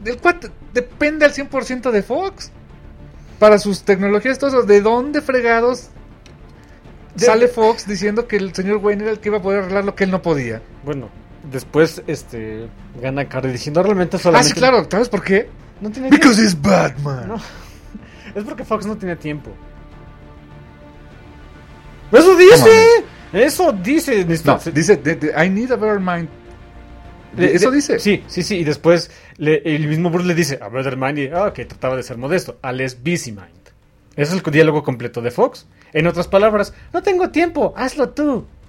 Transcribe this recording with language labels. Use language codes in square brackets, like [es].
[es] ¿Del cual depende al 100% de Fox? Para sus tecnologías, todo eso, ¿de dónde fregados sale Fox diciendo que el señor Wayne era el que iba a poder arreglar lo que él no podía? Bueno, después gana Carly diciendo realmente solamente... Ah, sí, claro. ¿Sabes por qué? No tiene tiempo. [en] ¡Because [es] es Batman! No. Es porque Fox no tiene tiempo. ¡Eso dice! ¡Eso dice! No, dice, [en] I need a better mind. [es] ¿Eso dice? Sí, sí, sí. Y después el mismo Bruce le dice [en] a better mind. [es] Y, ok, trataba de ser modesto. [en] A less busy mind. [es] Ese es el diálogo completo de Fox. En otras palabras, no tengo tiempo, hazlo tú.